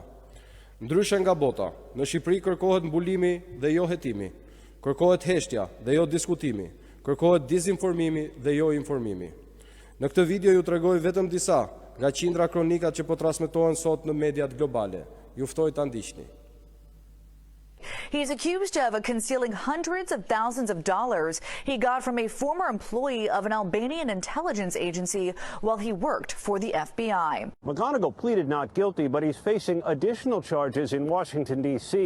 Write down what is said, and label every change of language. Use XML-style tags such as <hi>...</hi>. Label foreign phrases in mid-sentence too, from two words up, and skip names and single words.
<sq>Ndryshe nga bota, në Shqipëri kërkohet mbulimi dhe jo hetimi, kërkohet heshtja dhe jo diskutimi, kërkohet dizinformimi dhe jo informimi. Në këtë video ju tregoj vetëm disa nga qindra kronikat që po transmetohen sot në mediat globale. Ju ftoj ta ndiqni.</sq> <en>He's accused of concealing hundreds of thousands of dollars he got from a former employee of an Albanian intelligence agency while he worked for the FBI. McGonigal pleaded not guilty, but he's facing additional charges in Washington, D.C.</en>